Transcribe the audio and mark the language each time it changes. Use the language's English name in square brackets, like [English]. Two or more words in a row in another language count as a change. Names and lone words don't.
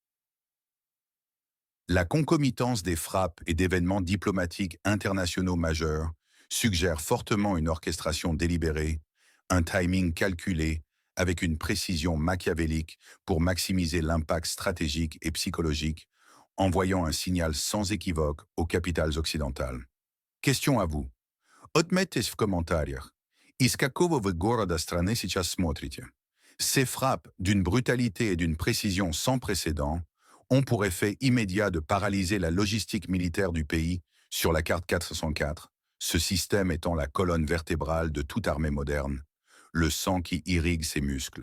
[French] La concomitance des frappes et d'événements diplomatiques internationaux majeurs suggère fortement une orchestration délibérée, un timing calculé, avec une précision machiavélique pour maximiser l'impact stratégique et psychologique, envoyant un signal sans équivoque aux capitales occidentales. Question à vous. [Russian] Отметьтесь в комментариях. Из какого вы города страны сейчас смотрите? [French] Ces frappes, d'une brutalité et d'une précision sans précédent, ont pour effet immédiat de paralyser la logistique militaire du pays sur la carte 404, ce système étant la colonne vertébrale de toute armée moderne, le sang qui irrigue ses muscles.